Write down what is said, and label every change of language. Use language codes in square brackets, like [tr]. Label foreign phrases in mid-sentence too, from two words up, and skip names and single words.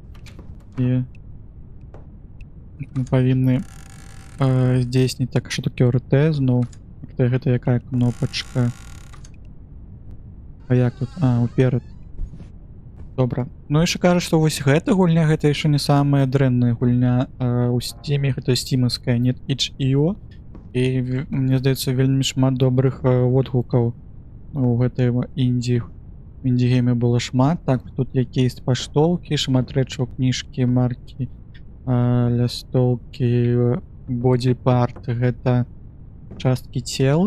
[be] І мы павінны здзейсніць. Так, што таке РТ зноў? Гэта якая кнопачка? А як тут? Уперад. Добра. Ну яшчэ кажа, што вось гэта гульня, гэта яшчэ не самая дрэнная гульня у Стиме, гэта стімаўская, нет itch.io. І мне здаецца, вельмі шмат добрых водгукаў у гэтай інді-гейме было шмат. Так, тут якісь паштоўкі, шмат рэчаў, кніжкі, маркі, лястолкі, бодипарт, гэта часткі цела.